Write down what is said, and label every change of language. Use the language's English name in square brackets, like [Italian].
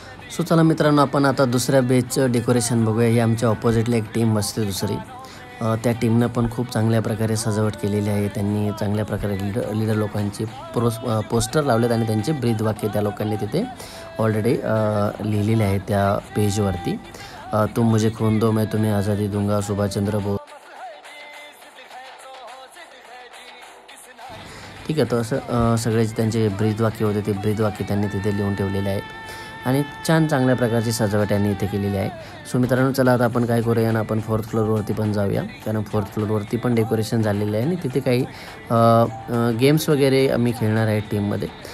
[Marathi] So चला मित्रांनो, आपण आता दुसऱ्या बेचचं डेकोरेशन बघूया. ही आमच्या ऑपोजिटला एक टीम बसते दुसरी. त्या टीमनं पण खूप चांगल्या प्रकारे सजावट केलेली आहे. त्यांनी चांगल्या प्रकारे लीडर लोकांची पोस्टर लावलेत आणि त्यांचे ब्रीद वाक्य त्या लोकांनी तिथे ऑलरेडी लिहिलेले आहे त्या पेजवरती. [Hindi] तुम मुझे खून दो मैं तुम्हें आज़ादी दूंगा, सुभाषचंद्र बोस. [Marathi] ठीक आहे, तर असं सगळे त्यांचे ब्रीद वाक्य होते ते ब्रीद वाक्य त्यांनी तिथे लिहून ठेवलेले आहेत आणि चांगल्या प्रकारची सजावट यांनी इथे केलेली आहे. सो मित्रांनो, चला आता आपण काय करूया ना, आपण 4th फ्लोअरवरती पण जाऊया, कारण 4th फ्लोअरवरती पण डेकोरेशन झालेलं आहे आणि तिथे काही गेम्स वगैरे आम्ही खेळणार आहे टीममध्ये.